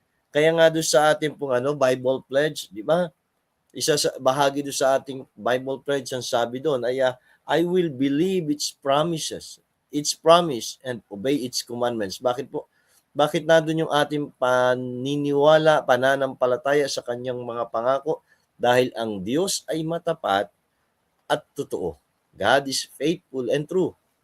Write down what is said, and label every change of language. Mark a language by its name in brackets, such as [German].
[Filipino] Kaya nga doon sa ating pong Bible pledge, di ba? Isa sa bahagi doon sa ating Bible pledge ang sabi doon ay [English] I will believe its promise, and obey its commandments. [Filipino] Bakit po? Bakit nandun yung ating paniniwala, pananampalataya sa kanyang mga pangako? Dahil ang Diyos ay matapat at totoo. [English] God is faithful and true.